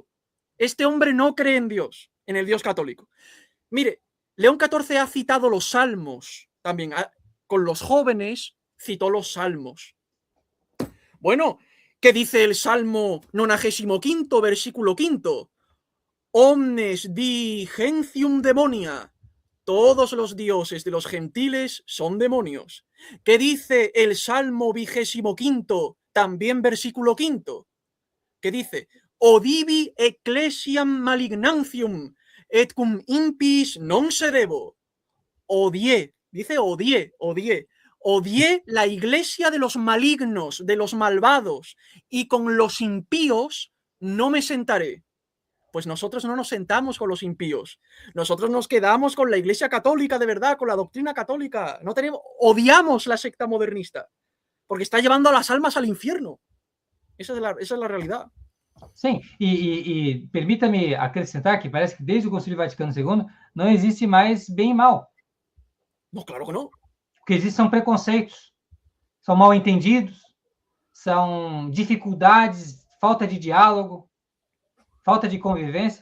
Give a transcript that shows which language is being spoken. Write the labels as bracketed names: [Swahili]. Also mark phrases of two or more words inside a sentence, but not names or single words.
[Spanish] Este hombre no cree en Dios, en el Dios católico. Mire, León XIV ha citado los salmos también. Con los jóvenes citó los salmos. Bueno, ¿qué dice el Salmo 95, versículo 5? [Latin] Omnes di gentium demonia. [Spanish] Todos los dioses de los gentiles son demonios. ¿Qué dice el Salmo 25, también versículo 5? ¿Qué dice? [Latin] Odivi ecclesiam malignantium, et cum impis non sedebo. [Spanish] Odié, dice odié. Odié la iglesia de los malignos, de los malvados, y con los impíos no me sentaré. Pues nosotros no nos sentamos con los impíos. Nosotros nos quedamos con la iglesia católica de verdad, con la doctrina católica. Odiamos la secta modernista, porque está llevando a las almas al infierno. Esa es la realidad. [Portuguese] Sim, e permita-me acrescentar que parece que desde o Concílio Vaticano II não existe mais bem e mal. [Spanish] No, claro que no. [Portuguese] O que existe são preconceitos, são mal entendidos, são dificuldades, falta de diálogo, falta de convivência.